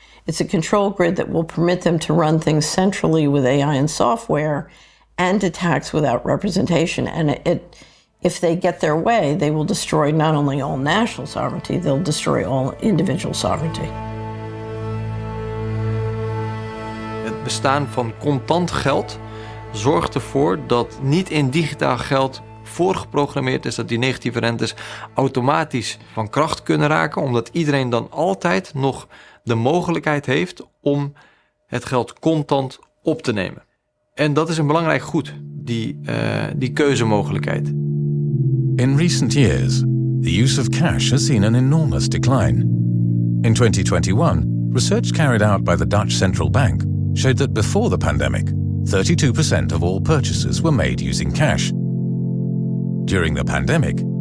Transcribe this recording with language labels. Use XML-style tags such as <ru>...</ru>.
<en>It's a control grid that will permit them to run things centrally with AI and software and to tax without representation. And if they get their way, they will destroy not only all national sovereignty, they'll destroy all individual sovereignty.</en> <nl>Het bestaan van contant geld zorgt ervoor dat niet in digitaal geld voorgeprogrammeerd is dat die negatieve rentes automatisch van kracht kunnen raken, omdat iedereen dan altijd nog de mogelijkheid heeft om het geld contant op te nemen. En dat is een belangrijk goed, die keuzemogelijkheid.</nl> <en>In recent years, the use of cash has seen an enormous decline. In 2021, research carried out by the Dutch Central Bank showed that before the pandemic, 32% of all purchases were made using cash. During the pandemic,</en>